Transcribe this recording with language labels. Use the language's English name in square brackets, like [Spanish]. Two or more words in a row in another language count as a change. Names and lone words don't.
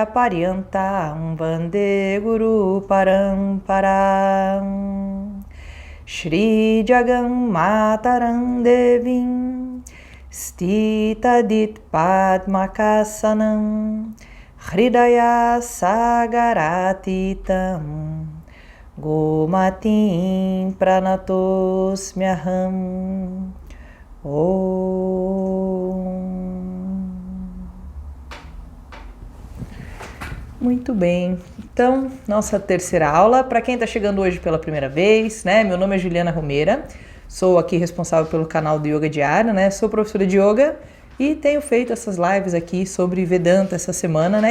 [Sanskrit] पर्यन्तं वन्दे गुरु परम्परां श्री जगन् मातरं देवीं स्थिता दित् पद्मकासनं हृदय सागरातीतं गोमतीं प्रणतोऽस्म्यहम् ओम्. [Portuguese] Muito bem, então nossa terceira aula, para quem está chegando hoje pela primeira vez, né? Meu nome é Juliana Romeira, sou aqui responsável pelo canal do Yoga Diário, né? Sou professora de Yoga e tenho feito essas lives aqui sobre Vedanta essa semana, né?